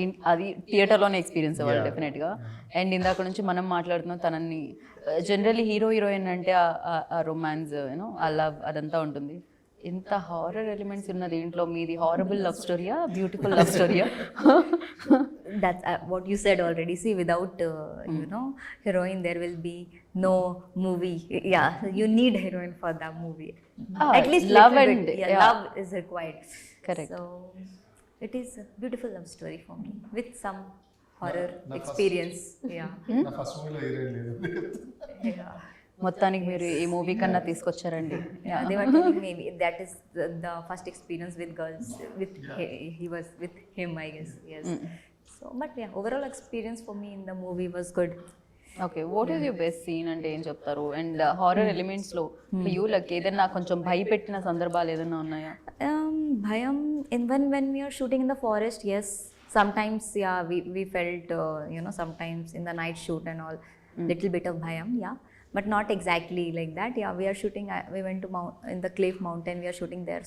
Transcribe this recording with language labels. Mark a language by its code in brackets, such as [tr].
[te] అది థియేటర్లోనే ఎక్స్పీరియన్స్ అవ్వాలి డెఫినెట్గా. అండ్ ఇందాక నుంచి మనం మాట్లాడుతున్నాం తనని, జనరల్లీ హీరోయిన్ అంటే ఆ రొమాన్స్, ఆ లవ్ అదంతా ఉంటుంది. ఇంత హారర్ ఎలిమెంట్స్ ఉన్న దీంట్లో మీది horrible love స్టోరీయా, beautiful love స్టోరీయా? [en] That's what you said already. See, without heroine, there will be no movie. Yeah, you need heroine for that movie. At least love little and bit. Yeah, love is required. Correct. So it is a beautiful love story for me with some horror experience. Yeah. [te] నా first మూవీలో heroine లేదు. [en] Yeah. [te] మొత్తానికి మీరు ఈ movie కన్నా తీసుకొచ్చారండి. [en] Yeah, they were telling me that is the first experience with girls. He was with him, I guess. Yes. So, but yeah, overall experience for me in the movie was good. Okay, what is your best scene [te] అంటే ఏం చెప్తారు? And horror ఎలిమెంట్స్లో [en] you like [te] ఏదైనా కొంచెం భయపెట్టిన సందర్భాలు ఏదైనా ఉన్నాయా? [en] Bhayam, when we are shooting in the forest, yes. Sometimes, yeah, we felt, sometimes in the night shoot and all, little bit of bhayam, yeah. But not exactly like that. Yeah, we are shooting, we went to in the Cliff Mountain, we are shooting there.